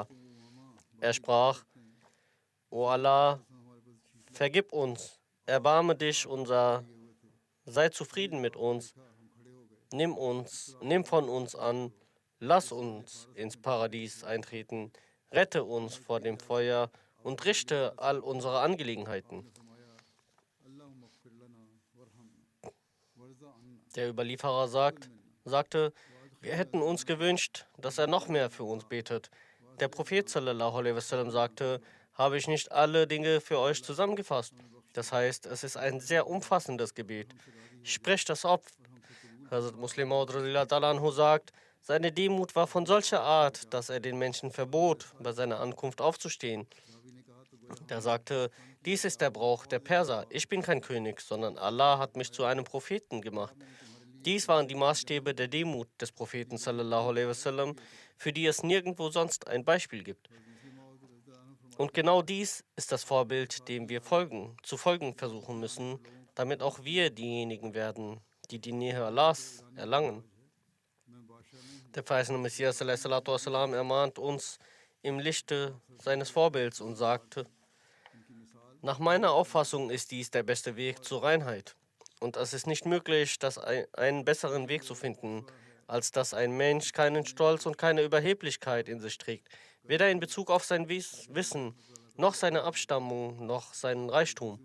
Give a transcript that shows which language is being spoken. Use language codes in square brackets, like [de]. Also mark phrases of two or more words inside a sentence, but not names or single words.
[de] Er sprach, o Allah, vergib uns, erbarme dich sei zufrieden mit uns, nimm von uns an, lass uns ins Paradies eintreten, rette uns vor dem Feuer und richte all unsere Angelegenheiten. Der Überlieferer sagte, wir hätten uns gewünscht, dass er noch mehr für uns betet. Der Prophet [ar] صلى الله عليه وسلم [de] sagte, habe ich nicht alle Dinge für euch zusammengefasst? Das heißt, es ist ein sehr umfassendes Gebet. Sprecht das auf. Hazrat Muslim Maud radhiyallahu sagt, seine Demut war von solcher Art, dass er den Menschen verbot, bei seiner Ankunft aufzustehen. Er sagte, dies ist der Brauch der Perser. Ich bin kein König, sondern Allah hat mich zu einem Propheten gemacht. Dies waren die Maßstäbe der Demut des Propheten [ar] صلى الله عليه وسلم, [de] für die es nirgendwo sonst ein Beispiel gibt. Und genau dies ist das Vorbild, dem wir zu folgen versuchen müssen, damit auch wir diejenigen werden, die die Nähe Allahs erlangen. Der verheißene Messias [ar] صلى الله عليه وسلم [de] ermahnt uns im Lichte seines Vorbilds und sagte, nach meiner Auffassung ist dies der beste Weg zur Reinheit. Und es ist nicht möglich, einen besseren Weg zu finden, als dass ein Mensch keinen Stolz und keine Überheblichkeit in sich trägt, weder in Bezug auf sein Wissen, noch seine Abstammung, noch seinen Reichtum.